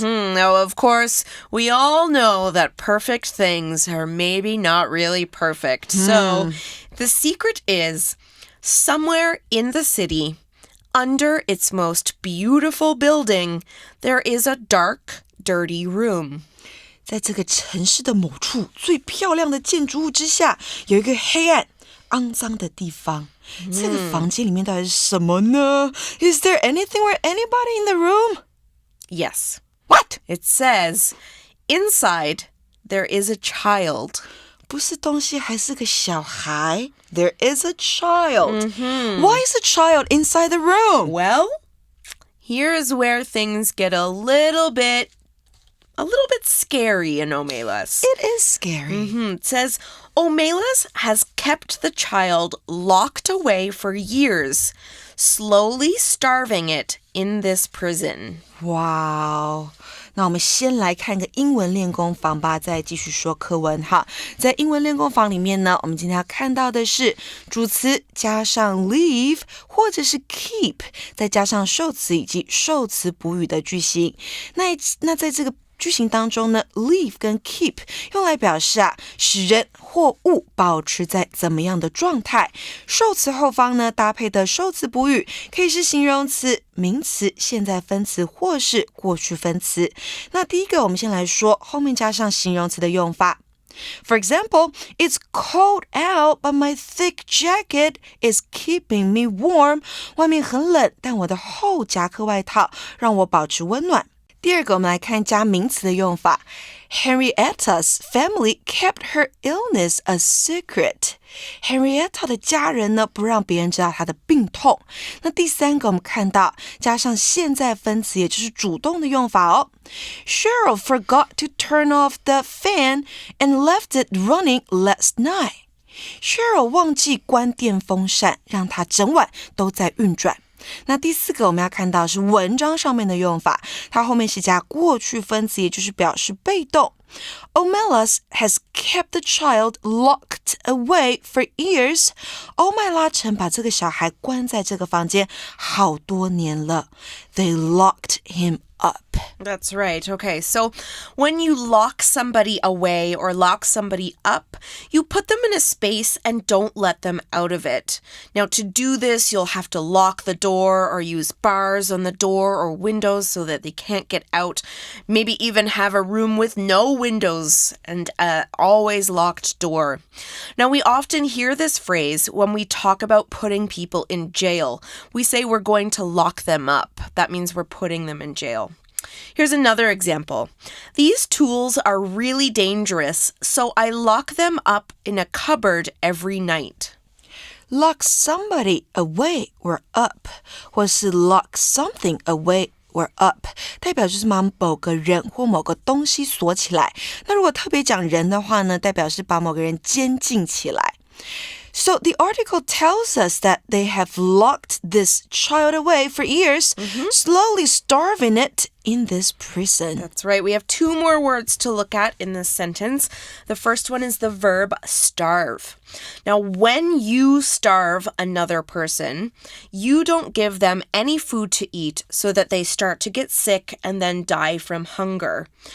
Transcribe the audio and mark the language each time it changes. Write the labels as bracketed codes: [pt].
[en] Now, of course, we all know that perfect things are maybe not really perfect. So, the secret is somewhere in the city, under its most beautiful building, there is a dark, dirty room. [zh] 在这个城市的某处最漂亮的建筑物之下，有一个黑暗、肮脏的地方。这个房间里面到底是什么呢？ [en] Is there anything or anybody in the room? Yes. What? It says, inside, there is a child. [zh] 不是东西还是个小孩 [en] There is a child. Why is a child inside the room? Well, here's where things get a little bit scary in Omelas. It is scary. It says, Omelas has kept the child locked away for years, slowly starving it in this prison. Wow. [zh] 那我们先来看个英文练功房吧，再继续说课文哈。在英文练功房里面呢，我们今天要看到的是主词加上 leave 或者是 keep， 再加上受词以及受词补语的句型。那在这个句型当中呢 leave 跟 keep 用来表示使人或物保持在怎么样的状态。受词后方呢搭配的受词补语可以是形容词、名词、现在分词或是过去分词。那第一个我们先来说后面加上形容词的用法。 [en] For example, it's cold out, but my thick jacket is keeping me warm. [zh] 外面很冷，但我的厚夹克外套让我保持温暖。第二个，我们来看加名词的用法。 [en] Henrietta's family kept her illness a secret. [zh] Henrietta 的家人呢，不让别人知道她的病痛。那第三个，我们看到加上现在分词，也就是主动的用法哦。 [en] Cheryl forgot to turn off the fan and left it running last night. [zh] Cheryl 忘记关电风扇，让它整晚都在运转。那第四个我们要看到是文章上面的用法，它后面是加过去分词，也就是表示被动。 [en] Omelas has kept the child locked away for years. [zh] 欧麦拉城把这个小孩关在这个房间好多年了。 [en] They locked him up. That's right. Okay, so when you lock somebody away or lock somebody up, you put them in a space and don't let them out of it. Now, to do this, you'll have to lock the door or use bars on the door or windows so that they can't get out. Maybe even have a room with no windows and always locked door. Now, we often hear this phrase when we talk about putting people in jail. We say we're going to lock them up. That means we're putting them in jail. Here's another example. These tools are really dangerous, so I lock them up in a cupboard every night. Lock somebody away or up, [zh] 或是 [en] lock something away or up [zh] 代表就是把某个人或某个东西锁起来。那如果特别讲人的话呢，代表是把某个人监禁起来。 [en] So the article tells us that they have locked this child away for years, slowly starving it in this prison. That's right. We have two more words to look at in this sentence. The first one is the verb starve. Now, when you starve another person, you don't give them any food to eat so that they start to get sick and then die from hunger.